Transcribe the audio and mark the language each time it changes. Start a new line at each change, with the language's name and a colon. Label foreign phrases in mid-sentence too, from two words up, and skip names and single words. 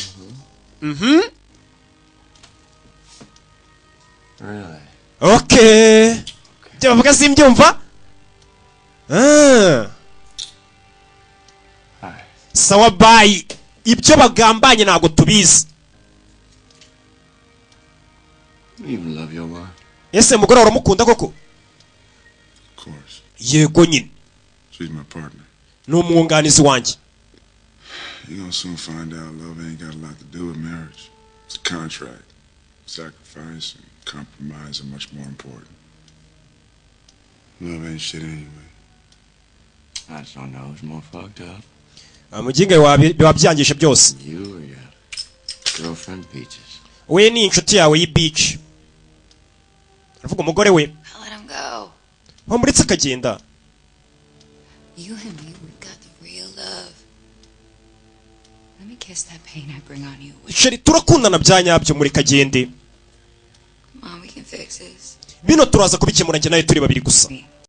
English: Okay.
Kinyarwanda: Byavuga simbyumva? Sawa bye. Ibyo bagambanye ntago tubizi.
English: You love your wife.
Kinyarwanda: Ese mugore uramukunda koko?
English: Of course.
Kinyarwanda: Yego nyine.
English: She's my partner.
Kinyarwanda: Ni umwunganizi wanjye.
English: You're gonna soon find out love ain't got a lot to do with marriage. It's a contract. Sacrifice and compromise are much more important. Love ain't shit anyway. I just don't know who's more fucked up.
Kinyarwanda: Muginga wabyangije byose.
English: You or your girlfriend Peaches.
Kinyarwanda: We ni inshuti yawe y'beach. Aravuga umugore we.
English: I'll let him go.
Kinyarwanda: Wamuritse akagenda.
English: You and me, we've got the real love. Let me kiss that pain I bring on you.
Kinyarwanda: Sheri turakundana byanyabyo muri kagende.
English: Mom, we can fix this.
Kinyarwanda: Bino turaza kubikemura njye nawe turi babiri gusa.